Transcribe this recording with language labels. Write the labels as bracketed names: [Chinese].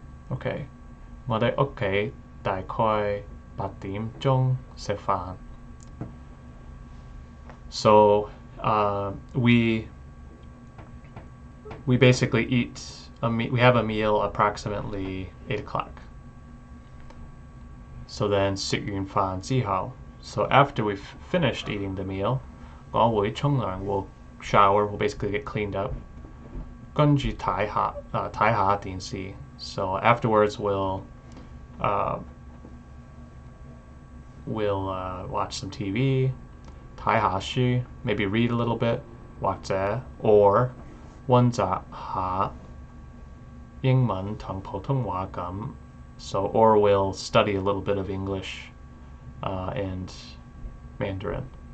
[Cantonese] Okay, 我哋屋企大概8點鐘食飯。 [English] So we basically eat we have a meal approximately 8 o'clock. So then 食完飯之後, so after we've finished eating the meal, 我會沖涼, we'll shower, we'll basically get cleaned up. [Cantonese] 跟住睇下電視. [English] So afterwards we'll watch some TV. [Cantonese] 睇下書, maybe read a little bit, 或者 or 溫習下英文同普通話咁. [English] So or we'll study a little bit of English and Mandarin.